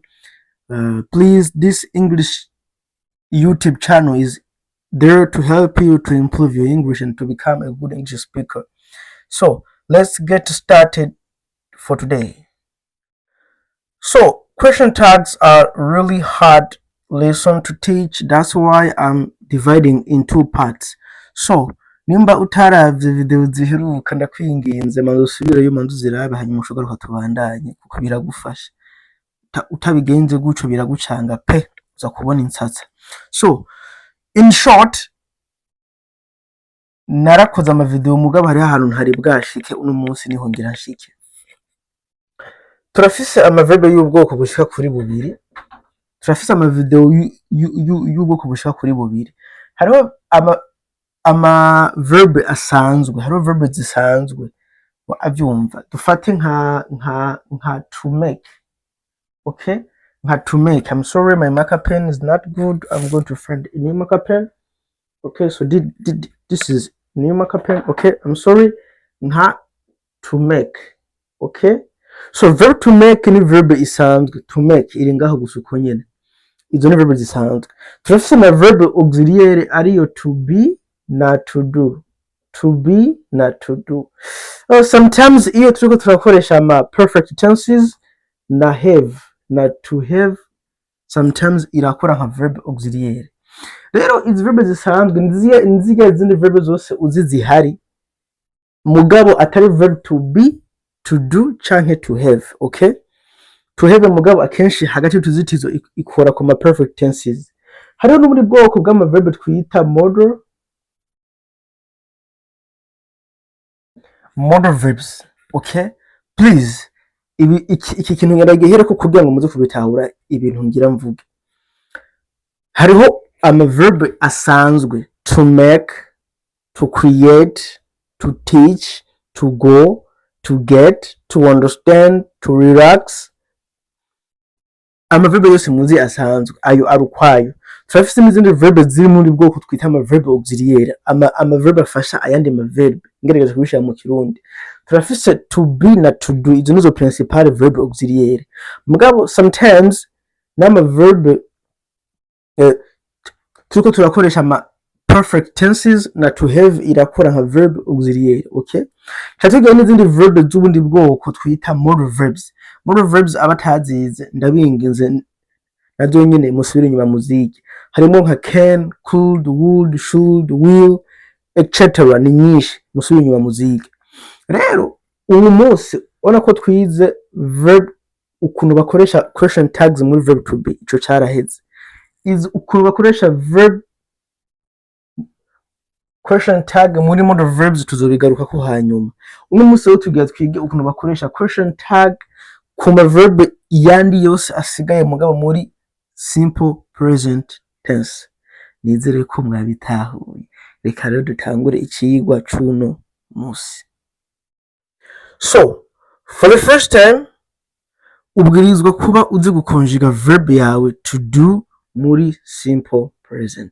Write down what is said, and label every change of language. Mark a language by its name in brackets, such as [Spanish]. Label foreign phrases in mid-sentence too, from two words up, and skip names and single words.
[English] Please, this English YouTube channel is there to help you to improve your English and to become a good English speaker. So let's get started for today. So question tags are really hard lesson to teach, that's why I'm dividing in two parts. [Rundi] So nimba utaravye video ziheruka ndakwinginze manzo subirayo manzo zirabe hanyuma ushobora tubandanye kuko biragufasha. Utabigenze guco biragucanga pe uza kubona insatsa. [English] So in short, [Rundi] narakoze ama video mugabo hari ahantu ntari bwashike, uno munsi niho ngira nshike. Turafise ama verb y'ubwoko gushika kuri bubiri, turafise ama video y'ubwoko gushika kuri bubiri. Hariho ama verb asanzwe, hariho verb zisanzwe abyumva. Dufate nka [English] to make, [Rundi] okay? [English] Had to make. I'm sorry, my marker pen is not good. I'm going to find a new marker pen. Okay, so this is new marker pen. Okay, I'm sorry. Had to make. Okay, so verb to make [Rundi] ni verb isanzwe, [English] to make [Rundi] iri ngaho gusa uko nyene, izo ni verb zisanzwe. Turafise na verb auxiliaire ariyo [English] to be [Rundi] na [English] to do, to be [Rundi] na [English] to do. [Rundi] Sometimes iyo turiko turakoresha ama [English] perfect tenses [Rundi] na have na [English] to have, [Rundi] sometimes irakora nka verb auxiliaire. Rero izi verb zisanzwe nziga izindi verb zose uzi zihari, mugabo atari verb [English] to be, to do [Rundi] canke [English] to have, [Rundi] okay? [English] To have [Rundi] mugabo akenshi hagati y'utuzitizo ikora ku ma [English] perfect tenses. [Rundi] Hariho n'ubundi bwoko bw'ama verb twita [English] modal verbs, [Rundi] okay? [English] Please, [Rundi] iki kintu ngeragehera ko kugira ngo muze kubitahura ibintu ngira mvuge. Hariho ama verb asanzwe: [English] to make, to create, to teach, to go, to get, to understand, to relax. [Rundi] Ama verb yose muzi asanzwe ayo arukwayo. Turafise n'izindi verb ziri muri bwoko twita ama verb auxiliaire, ama verb afasha ayandi ma verb ngerageza kubishira mu Kirundi. Turafise [English] to be [Rundi] na [English] to do, [Rundi] izo nizo [English] principal verb [Rundi] auxiliaire. Mugabo sometimes nama verb turiko turakoresha ama [English] perfect tenses [Rundi] na [English] to have [Rundi] irakora nka [English] verb auxiliary. [Rundi] Okay, cyatugira n'izindi verb z'ubundi bwoko twita [English] modal verbs. Modal verbs [Rundi] abatazize ndabinginze nazo nyine musubire inyuma muziki, harimo nka [English] can, could, would, should, will, etc. [Rundi] ni nyinshi, musubire inyuma muziki. Rero uyu munsi ubona ko twize verb ukuntu bakoresha [English] question tags [Rundi] muri [English] verb to be, [Rundi] ico caraheze. Ukuntu bakoresha [English] verb question tag [Rundi] muri [English] modal verbs [Rundi] tuzobigaruka ko hanyuma. Uno munsi rero tugiye twige ukuntu bakoresha [English] question tag [Rundi] ku ma verb yandi yose asigaye mugabo muri [English] simple present tense. [Rundi] Nizere ko mwabitahuye. Reka rero dutangure icigwa cuno munsi. [English] So, for the first time, [Rundi] ubwirizwa kuba uzi gukonjiga verb yawe [English] to do [Rundi] muri [English] simple present.